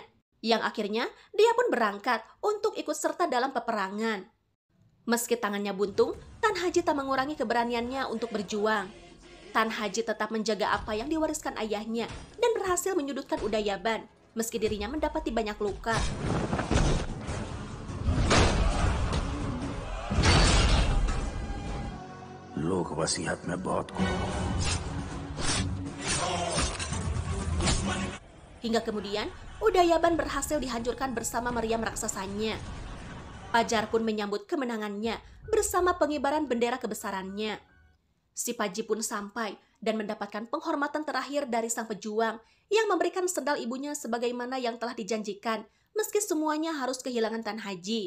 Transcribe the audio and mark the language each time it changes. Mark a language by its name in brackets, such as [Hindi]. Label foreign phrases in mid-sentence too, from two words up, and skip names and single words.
[Indonesian] Yang akhirnya, dia pun berangkat untuk ikut serta dalam peperangan. Meski tangannya buntung, Tan Haji tak mengurangi keberaniannya untuk berjuang. Tan Haji tetap menjaga apa yang diwariskan ayahnya dan berhasil menyudutkan Udayaban, meski dirinya mendapati banyak luka. [Hindi] लोग वसीयत में बहुत को [Indonesian] Hingga kemudian, Udayaban berhasil dihancurkan bersama meriam raksasanya. Pajar pun menyambut kemenangannya bersama pengibaran bendera kebesarannya. Shivaji pun sampai dan mendapatkan penghormatan terakhir dari sang pejuang yang memberikan sendal ibunya sebagaimana yang telah dijanjikan, meski semuanya harus kehilangan Tan Haji.